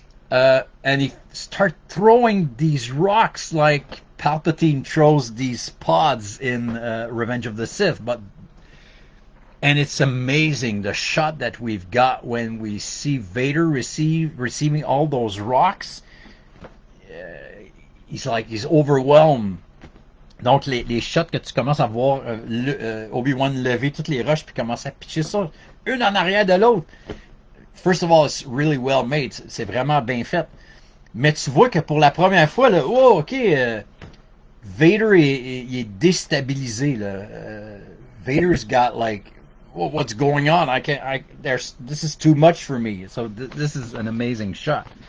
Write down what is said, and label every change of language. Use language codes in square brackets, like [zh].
[en] And he starts throwing these rocks like Palpatine throws these pods in Revenge of the Sith, and it's amazing the shot that we've got when we see Vader receiving all those rocks. He's overwhelmed. [fr] Donc les shots que tu commences à voir Obi-Wan lever toutes les roches puis commencer à pitcher ça une en arrière de l'autre. [en] First of all, it's really well made. [fr] C'est vraiment bien fait. Mais tu vois que pour la première fois, là, oh, ok, Vader il est déstabilisé. Là. [en] Vader's got like, well, what's going on? This is too much for me. So this is an amazing shot.